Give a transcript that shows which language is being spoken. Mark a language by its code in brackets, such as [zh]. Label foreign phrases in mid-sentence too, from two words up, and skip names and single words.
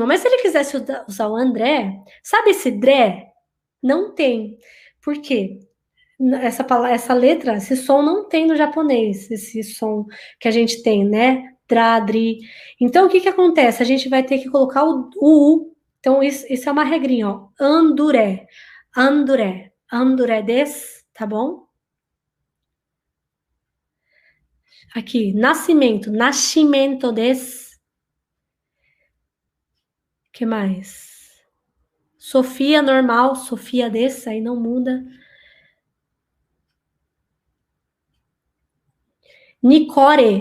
[pt] Mas se ele quisesse usar o André, sabe esse Dré? Não tem. Por quê? Essa letra, esse som não tem no japonês, esse som que a gente tem, né? Dradri. Então, o que que acontece? A gente vai ter que colocar o U. Então, isso é uma regrinha, ó. Anduré. Anduré. Anduré des, tá bom? Aqui, nascimento. Nascimento des. Que mais? Sofia, normal. Sofia des, aí não muda. Nicore.